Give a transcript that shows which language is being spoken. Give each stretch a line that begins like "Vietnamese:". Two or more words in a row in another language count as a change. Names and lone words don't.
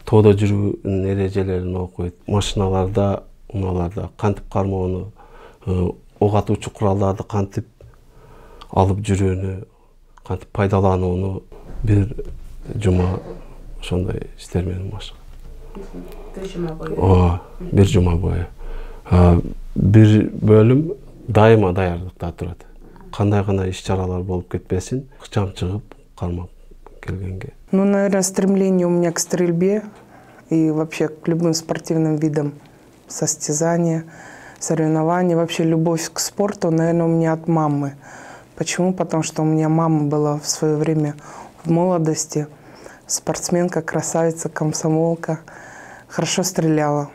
Kyrgyz: Тоодо жүрүүнүн эрежелерин окуйт. Машиналарда, унааларда кантип кармоону, ок атуучу куралдарды кантип алып жүрүүнү, кантип пайдаланууну бир жума ошондой иштер менен машыгат. Бир жума бою. Ооба, бир жума бою. Бир бөлүм дайыма даярдыкта турат. Кандай гана иш-чаралар болуп кетпесин, ыкчам чыгып кармап келгенге.
Russian: Ну, наверное, стремление у меня к стрельбе и вообще к любым спортивным видам, состязания, соревнования, вообще любовь к спорту, наверное, у меня от мамы. Почему? Потому что у меня мама была в свое время в молодости спортсменка, красавица, комсомолка, хорошо стреляла.